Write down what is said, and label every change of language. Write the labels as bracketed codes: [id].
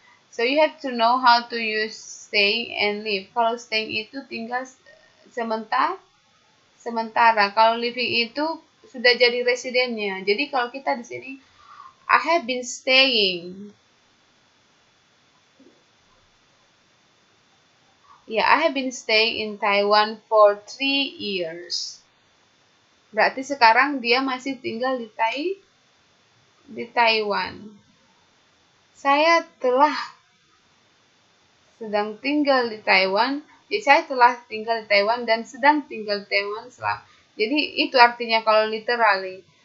[en] So you have to know how to use staying and live. [id] Kalau staying itu tinggal sementara. Kalau living itu sudah jadi residennya. Jadi kalau kita di sini, [en] I have been staying. Yeah, I have been staying in Taiwan for 3 years. [id] Berarti sekarang dia masih tinggal di Taiwan. Saya sedang tinggal di Taiwan. Jadi saya telah tinggal di Taiwan dan sedang tinggal di Taiwan selama. Jadi itu artinya kalau literally.